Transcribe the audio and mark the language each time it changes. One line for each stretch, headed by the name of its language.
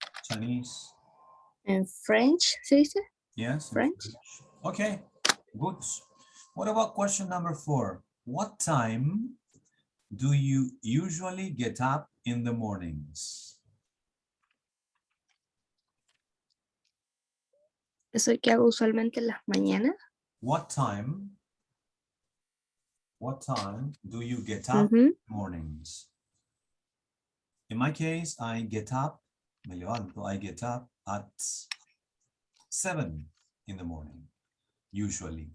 English: Chinese? in French,
Spanish: ¿se dice?
English: Yes. French. Okay, good. What about question number 4? What time do you usually get up in the mornings?
Spanish: Eso que hago usualmente en las mañanas.
English: What time do you get up in the mornings? In my case, I get up,
Spanish: me levanto,
English: I get up at 7 in the morning, usually.